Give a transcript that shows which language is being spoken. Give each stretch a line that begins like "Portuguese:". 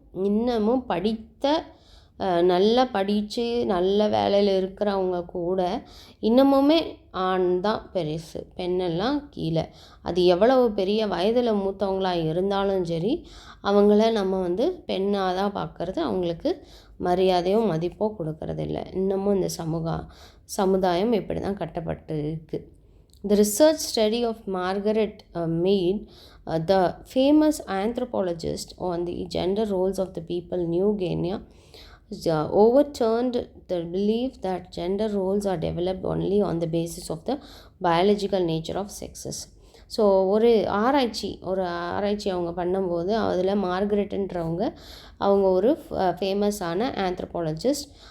Tamil: இன்னமும் படித்த நல்லா படித்து நல்ல வேலையில் இருக்கிறவங்க கூட இன்னமுமே ஆண் தான் பெருசு, பெண்ணெல்லாம் கீழே. அது எவ்வளவு பெரிய வயதில் மூத்தவங்களாக இருந்தாலும் சரி அவங்கள நம்ம வந்து பெண்ணாக தான் பார்க்குறது, அவங்களுக்கு மரியாதையோ மதிப்போ கொடுக்கறதில்ல. இன்னமும் இந்த சமுதாயம் இப்படி தான் கட்டப்பட்டு இருக்குது.
English: The research study of Margaret Mead, the famous anthropologist, on the gender roles of the people New Guinea, overturned the belief that gender roles are developed only on the basis of the biological nature of sexes.
Tamil: So ஒரு ஆராய்ச்சி அவங்க பண்ணும்போது அதில் மார்கரெட்ன்றவங்க அவங்க ஒரு ஃபேமஸான anthropologist.